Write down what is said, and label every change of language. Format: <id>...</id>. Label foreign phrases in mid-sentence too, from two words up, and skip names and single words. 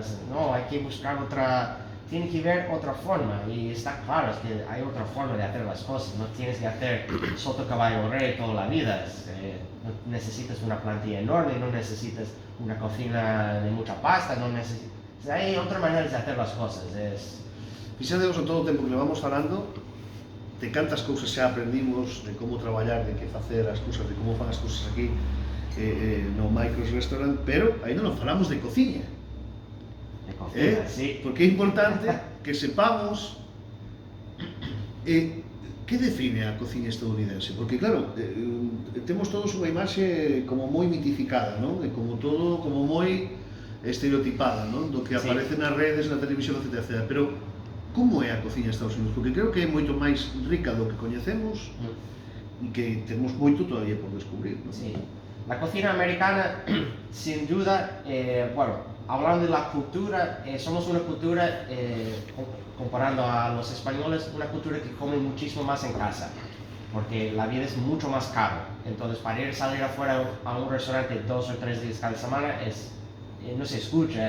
<es>No, hay que buscar tiene que ver otra forma, y está claro, es que hay otra forma de hacer las cosas. No tienes que hacer soto caballo rey toda la vida. No necesitas una plantilla enorme, no necesitas una cocina de mucha pasta, no necesitas. Hay otra manera de hacer las cosas.</es> <gl>Fixadevos en todo o tempo que levamos falando de cantas cousas xa aprendimos, de como traballar, de que facer as cousas, de como fan as cousas aquí no Micros Restaurant, pero aí non falamos de cociña.</gl> <es>De cocina, sí.</es> <gl>Porque é importante que sepamos que define a cociña estadounidense, porque claro, temos todos unha imaxe como moi mitificada, non? E como todo, como moi estereotipada, non? Do que aparece nas redes, na televisión, etc. Pero como é a cociña de Estados Unidos? Porque creo que é moito máis rica do que coñecemos e que temos moito todavía por descubrir, non?</gl> <es>Sí. La cocina americana, sin duda, bueno, hablando de la cultura, somos una cultura, comparando a los españoles, una cultura que come muchísimo más en casa, porque la vida es mucho más caro. Entonces, para ir a salir afuera a un restaurante 2 o 3 días cada semana no se escucha.</es>